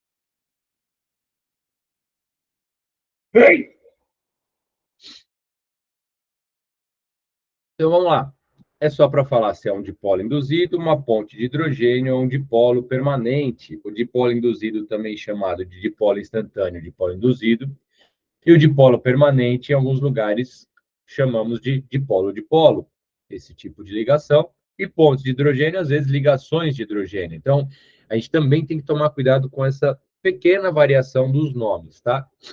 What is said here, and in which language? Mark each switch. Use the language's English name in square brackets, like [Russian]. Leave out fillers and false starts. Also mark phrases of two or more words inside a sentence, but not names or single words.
[Portuguese] Então vamos lá. É só para falar se é um dipolo induzido, uma ponte de hidrogênio ou um dipolo permanente. O dipolo induzido também chamado de dipolo instantâneo, dipolo induzido. E o dipolo permanente, em alguns lugares, chamamos de dipolo-dipolo, esse tipo de ligação. E pontos de hidrogênio, às vezes, ligações de hidrogênio. Então, a gente também tem que tomar cuidado com essa pequena variação dos nomes, tá?